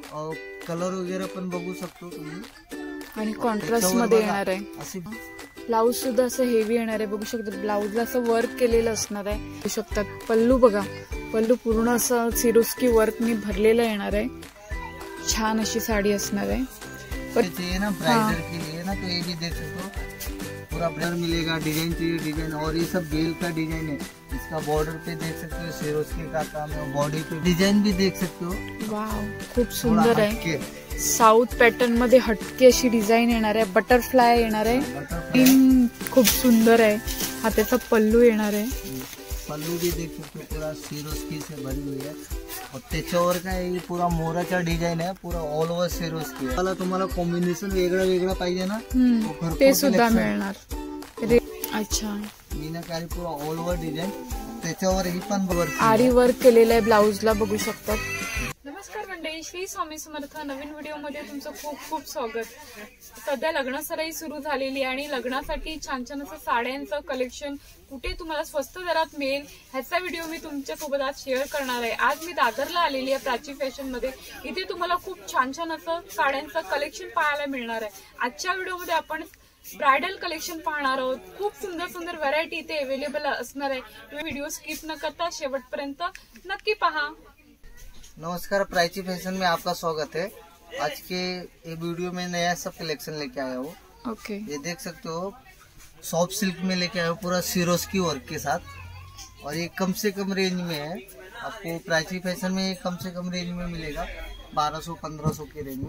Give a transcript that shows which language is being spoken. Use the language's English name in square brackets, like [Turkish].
[Marathi] और कलर वगैरे पण बघू शकतो तुम्ही आणि कॉन्ट्रास्ट मध्ये येणार आहे. असे ब्लाऊज सुद्धा असं हेवी येणार आहे. बघू शकता ब्लाऊजला असं वर्क केलेलं असणार आहे. बघू शकतात पल्लू बघा, पल्लू पूर्ण असं सिरोस्की वर्कनी भरलेलं येणार आहे. छान अशी साडी असणार आहे. [Hindi] चाहिए ना ब्राइडल के लिए ना, तो ये भी देख सकते हो पूरा ब्लर मिलेगा. डिजाइन चाहिए डिजाइन, और ये सब बेल का डिजाइन है. इसका बॉर्डर पे देख सकते हो सिरोस्की का काम है. बॉडी पे डिजाइन भी देख सकते हो. [Marathi] वाव, खूप सुंदर आहे. साऊथ पॅटर्न मध्ये हटके अशी डिझाइन येणार आहे. बटरफ्लाय येणार आहे. खूप सुंदर आहे. हा त्याचा पल्लू येणार आहे. [Hindi] पल्लू भी देख सकते हो पूरा सिरोस्की से भरी हुई है. [Marathi] और त्याच्यावर काय पूरा मोराचा डिझाइन आहे. पूरा ऑल ओव्हर सिरोस्की आहे. तुम्हाला कॉम्बिनेशन वेगळं वेगळं पाहिजे ना, ते सुद्धा मिळणार. अच्छा, मीनाकारी पूरा ऑल ओव्हर डिझाइन. त्याच्यावर ही पण आरी वर्क केलेलं आहे ब्लाऊजला, बघू शकतात. नमस्कार मंडळी, श्री स्वामी समर्थ. नवीन व्हिडिओ मध्ये तुमचं खूप खूप स्वागत. सध्या लग्न सराई सुरू झालेली आहे आणि लग्नासाठी छान छान असं साड्यांचं कलेक्शन कुठे तुम्हाला स्वस्त दरात मिळेल ह्याचा व्हिडिओ मी तुमच्या सोबत आज शेअर करणार आहे. आज मी दादरला आलेली आहे प्राची फॅशन मध्ये. इथे तुम्हाला खूप छान छान असं साड्यांचं कलेक्शन पाहायला मिळणार आहे. आजच्या व्हिडिओमध्ये आपण ब्रायडल कलेक्शन पाहणार आहोत. खूप सुंदर सुंदर व्हरायटी इथे अवेलेबल असणार आहे. तुम्ही व्हिडिओ स्किप न करता शेवटपर्यंत नक्की पहा. [Hindi] नमस्कार, प्राची फैशन में आपका स्वागत है. आज के ये वीडियो में नया सब कलेक्शन लेके आया हूँ. [English] okay, [Hindi] ये देख सकते हो सॉफ्ट सिल्क में लेके आया हूँ पूरा सिरोस्की वर्क के साथ. और ये कम से कम रेंज में है. आपको प्राची फैशन में कम से कम रेंज में मिलेगा 1200-1500 के रेंज में.